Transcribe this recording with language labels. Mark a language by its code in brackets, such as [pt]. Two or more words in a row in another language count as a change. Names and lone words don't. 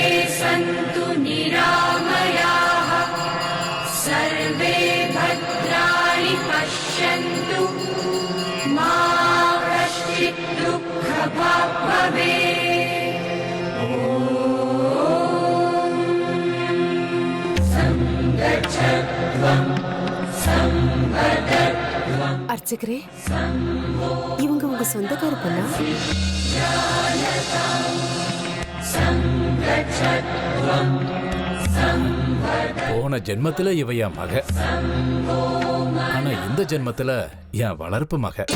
[sa] सन्तु निरामयाः सर्वे भद्राणि पश्यन्तु मा कश्चित् दुःखभाग् भवेत्. सङ्गच्छध्वम् संवदध्वम्. [ta] அர்ச்சகரே, இவங்க உங்க சொந்தக்கார பொண்ணா? போன ஜென்மத்துல இவ என் மக, ஆனா இந்த ஜென்மத்துல என் வளர்ப்பு மக.